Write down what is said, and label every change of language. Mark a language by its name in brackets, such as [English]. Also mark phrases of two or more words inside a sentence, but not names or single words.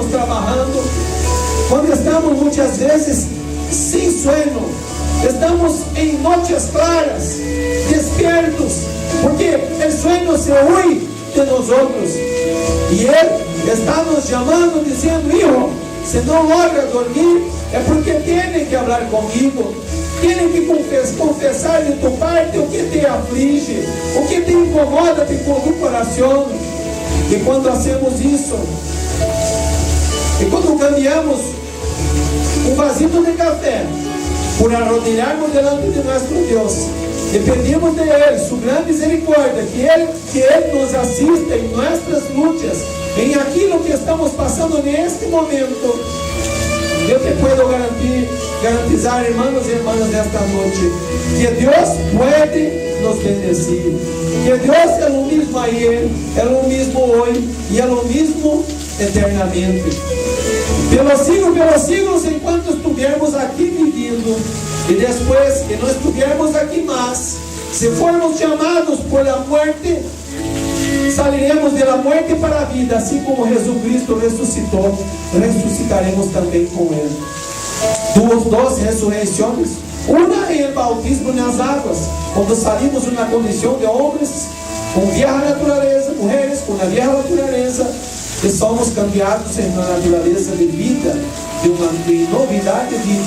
[Portuguese] trabalhando, quando estamos muitas vezes sem sono, estamos em noites claras, despiertos, porque o sono [Spanish] se huye [Portuguese] de nós outros, e Ele está nos chamando, dizendo: Hijo, se não logra dormir, é porque tem que falar comigo, tem que confessar [Spanish] de tu parte [Portuguese] o que te aflige, o que te incomoda [Spanish] de tu [Portuguese] coração. E quando hacemos isso, e quando cambiamos um vasito de café por arrodilharmos [Spanish] delante de [Portuguese] nosso Deus e pedimos de Ele sua grande misericórdia, que Ele nos assista em nossas lutas, em aquilo que estamos passando neste momento, eu te [Spanish] puedo garantizar, [Portuguese] irmãos e irmãs, nesta noite, que Deus pode nos bendecir, que Deus é o mesmo ayer, é o mesmo hoje e é o mesmo eternamente. Pelos siglos, enquanto estivermos aqui vivendo, e depois que não estivermos aqui mais, [Spanish] Si fuéramos llamados por la muerte, saliremos de la muerte para la vida, así como Jesucristo resucitó, resucitaremos también con Él. Dos resurrecciones, una en el bautismo en las aguas, cuando salimos de una condición de hombres con vieja naturaleza, mujeres con la vieja naturaleza, que somos cambiados en una naturaleza de vida, de novidad de vida.